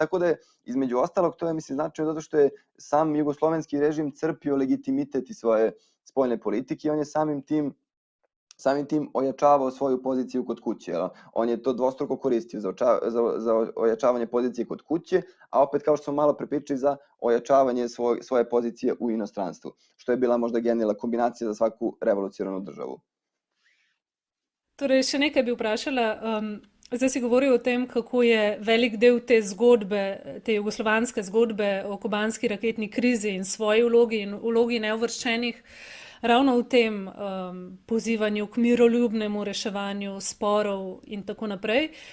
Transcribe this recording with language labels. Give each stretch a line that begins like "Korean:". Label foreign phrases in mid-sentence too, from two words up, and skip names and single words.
Serbian: Tako da je, između ostalog, to je, mislim, značajno zato što je sam jugoslovenski režim crpio legitimitet i svoje spoljne politike i on je samim tim ojačavao svoju poziciju kod kuće. On je to dvostruko koristio za ojačavanje pozicije kod kuće, a opet, kao što smo malo prepričali, za ojačavanje svoje pozicije u inostranstvu, što je bila možda genijalna kombinacija za svaku revolucionarnu državu.
Slovenian: Torej, še nekaj bi vprašala. Zdaj si govoril o tem, kako je velik del te zgodbe, te jugoslovanske zgodbe o kubanski raketni krizi in svoji vlogi in vlogi neuvrščenih ravno v tem pozivanju k miroljubnemu reševanju sporov in tako naprej.